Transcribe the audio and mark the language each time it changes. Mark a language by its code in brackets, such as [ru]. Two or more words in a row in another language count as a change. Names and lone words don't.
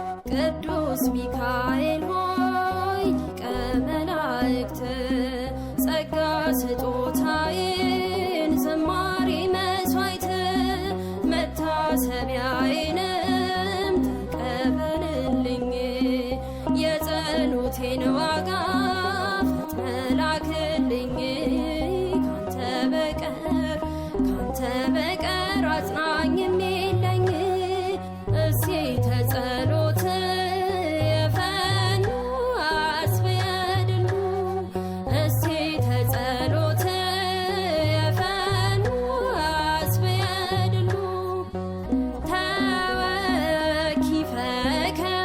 [am] ቅዱስ ሚካኤል ሆይ ሊቀ መላእክት ጸጋ ስጦታዬን ዝማሬ መሥዋዕት መታሰቢያዬንም ተቀበልልኝ የጸሎቴን ዋጋ ፈጥነህ ላክልኝ ካንተ በቀር ካንተ በቀር አጽናኝም የለኝ [gez] እሴተ ጸሎት የፈኑ አስብየ ድሉ እሴተ ጸሎት የፈኑ አስብየ ድሉ ተወኪፈከ